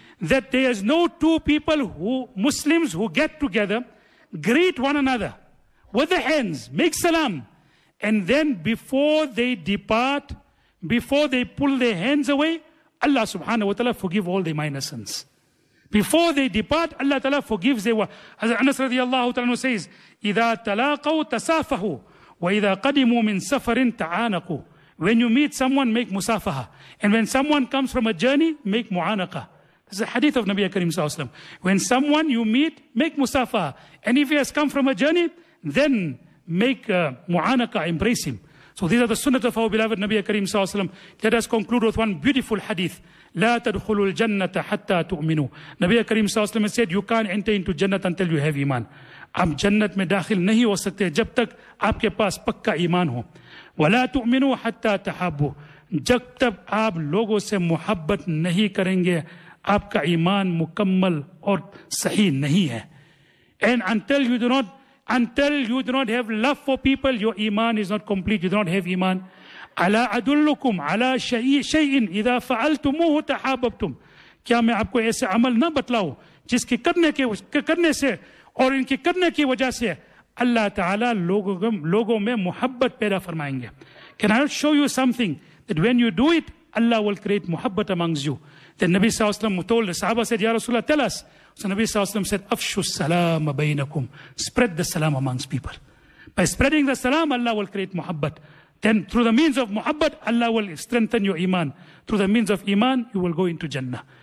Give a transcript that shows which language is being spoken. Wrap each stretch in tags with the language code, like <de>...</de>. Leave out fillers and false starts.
<en>That there is no two people who, Muslims who get together, greet one another with the hands, make salam. And then before they depart, before they pull their hands away, Allah subhanahu wa ta'ala forgive all their minor sins. Before they depart, Allah ta'ala forgives their wa. As Anas radiallahu ta'ala says,</en> <ar>إِذَا تَلَاقَوْ تَسَافَهُ وَإِذَا قَدِمُوا مِنْ سَفَرٍ تَعَانَقُوا.</ar> <en>When you meet someone, make musafaha. And when someone comes from a journey, make mu'anaka. This is a hadith of Nabi Karim Sallallahu Alaihi Wasallam. When someone you meet, make musafaha. And if he has come from a journey, then make mu'anaka, embrace him. So these are the sunnah of our beloved Nabi Karim Sallallahu Alaihi Wasallam. Let us conclude with one beautiful hadith.</en> <ar>لَا تَدْخُلُوا الْجَنَّةَ حَتَّى تُؤْمِنُوا.</ar> <en>Nabi Karim Sallallahu Alaihi Wasallam said, you can't enter into jannah until you have iman.</en> <ur>آپ جنت میں داخل نہیں ہو سکتے جب تک آپ کے پاس پکا ایمان ہو.</ur> <ar>وَلَا تُؤْمِنُوا حَتَّى تَحَابُوا.</ar> <ur>جب تک آپ لوگوں سے محبت نہیں کریں گے آپ کا ایمان مکمل اور صحیح نہیں ہے.</ur> <en>And until you do not have love for people, your iman is not complete. You do not have iman.</en> <ar>عَلَىٰ أَدُلُّكُمْ عَلَىٰ شَيْءٍ إِذَا فَعَلْتُمُوهُ تَحَابَبْتُمْ.</ar> <ur>کیا میں آپ کو ایسے عمل نہ بتلاؤں جس کے کرنے سے اور ان کے کرنے کی وجہ سے اللہ تعالیٰ لوگوں میں محبت پیدا فرمائیں گے.</ur> <en>Can I show you something that when you do it, Allah will create محبت amongst you. Then Nabi Sallallahu Alaihi Wasallam told the Sahaba, said, Ya Rasulullah, tell us. So Nabi Sallallahu Alaihi Wasallam said, Afshu salam bainakum. Spread the salam amongst people. By spreading the salam, Allah will create محبت. Then through the means of محبت, Allah will strengthen your iman. Through the means of iman, you will go into Jannah.</en>